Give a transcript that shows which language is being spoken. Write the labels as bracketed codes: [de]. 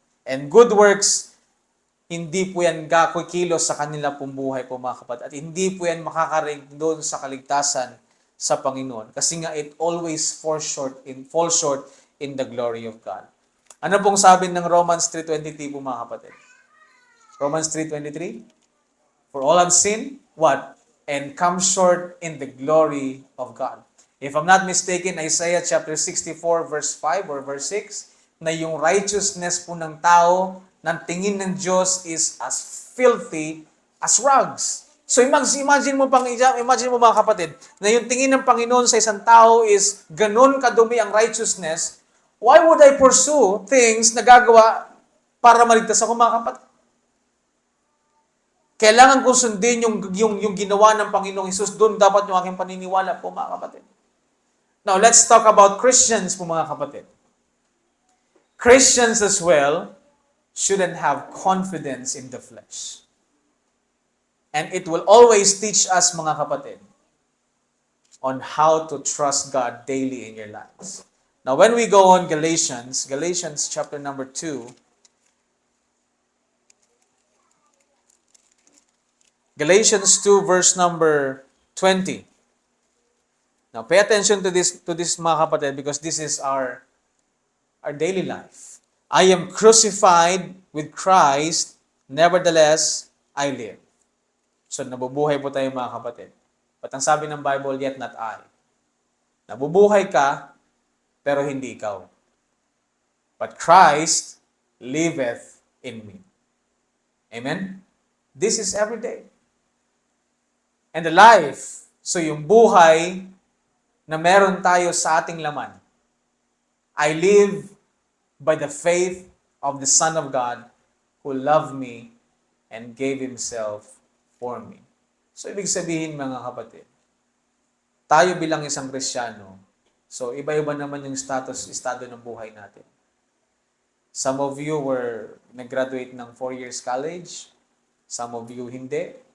[en] And good works, [tl] hindi po yan kikilos sa kanila pong buhay po mga kapatid. At hindi po yan makakarig doon sa kaligtasan sa Panginoon. [en] Kasi nga it always falls short in the glory of God. [tl] Ano pong sabi ng Romans 3:23 po mga kapatid? Romans 3:23? [en] For all have sinned, what? And come short in the glory of God. If I'm not mistaken, Isaiah chapter 64 verse 5 or verse 6, [tl] na yung righteousness po ng tao ng tingin ng Diyos [en] is as filthy as rags. [tl] So imagine mo mga kapatid, na yung tingin ng Panginoon sa isang tao is ganun kadumi ang righteousness, [en] why would I pursue things [tl] na gagawa para maligtas ako mga kapatid? Kailangan kong sundin yung ginawa ng Panginoong Hesus, doon dapat yung aking paniniwala po mga kapatid. [en] Now, let's talk about Christians po mga kapatid. Christians as well shouldn't have confidence in the flesh. And it will always teach us, mga kapatid, on how to trust God daily in your lives. Now, when we go on Galatians chapter number 2, Galatians 2 verse number 20. Now, pay attention to this mga kapatid, because this is our daily life. I am crucified with Christ, nevertheless, I live. [tl] So, nabubuhay po tayo mga kapatid. But ang sabi ng Bible, [en] yet not I. [tl] Nabubuhay ka, pero hindi ikaw. [en] But Christ liveth in me. [tl] Amen? [en] This is every day. And the life, [tl] so yung buhay na meron tayo sa ating laman, [en] I live by the faith of the Son of God who loved me and gave Himself for me. [tl] So, ibig sabihin mga kapatid, tayo bilang isang Kristiyano, so iba-iba naman yung estado ng buhay natin. [en] Some of you nag-graduate ng 4 years college, some of you hindi.